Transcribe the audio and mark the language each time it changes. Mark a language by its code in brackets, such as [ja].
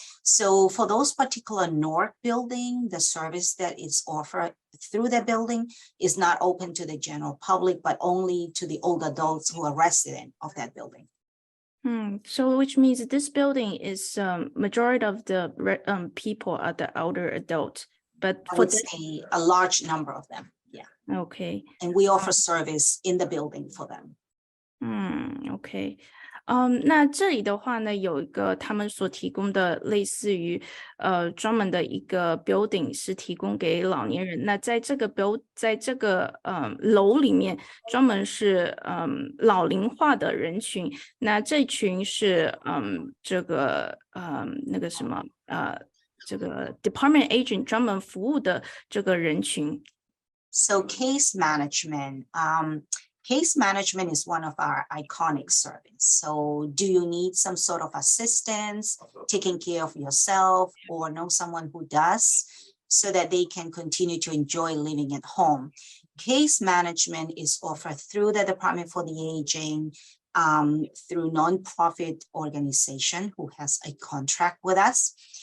[en] So for those particular North building, the service that is offered through the building is not open to the general public, but only to the old adults who are resident of that building. So which means this building is majority of the people are the older adult, but I for would say a large number of them. Yeah. Okay. And we offer service in the building for them. Okay. [zh] 那这里的话呢，有一个他们所提供的类似于专门的一个 building 是提供给老年人。那在这个楼里面，专门是老龄化的人群。那这群是这个Department of Aging 专门服务的这个人群。 [en] So case management. Case management is one of our iconic services. So do you need some sort of assistance, taking care of yourself, or know someone who does, so that they can continue to enjoy living at home? Case management is offered through the Department for the Aging, through nonprofit organization who has a contract with us.